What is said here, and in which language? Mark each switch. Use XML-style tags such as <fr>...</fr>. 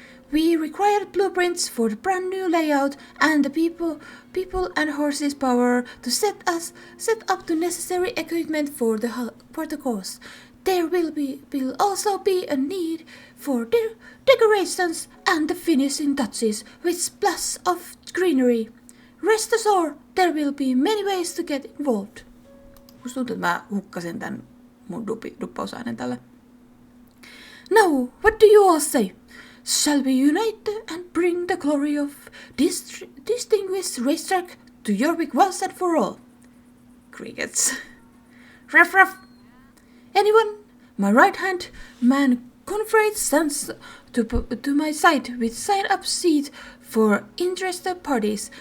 <en>We required blueprints for the brand new layout and the people and horses power to set up the necessary equipment for the course. There will also be a need for decorations and the finishing touches with splash of greenery. Rest assured, there will be many ways to get involved.</en> <fi>Musta tuntuu, että mä hukkasin tän mun duppausäänen tälle.</fi> <en>Now, what do you all say? Shall we unite and bring the glory of this distinguished racetrack to Jorvik once and for all? Crickets. Ruff ruff. Anyone? My right-hand man Confrade stands to my side with sign-up sheet for interested parties.</en>